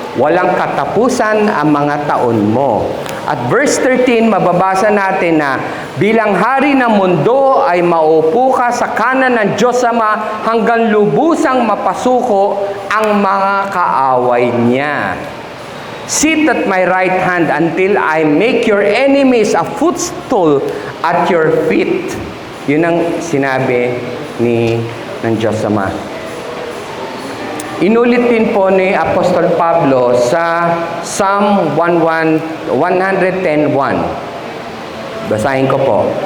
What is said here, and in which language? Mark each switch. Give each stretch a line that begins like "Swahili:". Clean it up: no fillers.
Filipino: Walang katapusan ang mga taon mo. At verse 13, mababasa natin na bilang hari ng mundo ay maupo ka sa kanan ng Diyos Ama hanggang lubusang mapasuko ang mga kaaway niya.
English: Sit at my right hand until I make your enemies a footstool at your feet.
Filipino: Yun ang sinabi ng Diyos Ama. Inulit din po ni Apostol Pablo sa Psalm 110:1. Basahin ko po.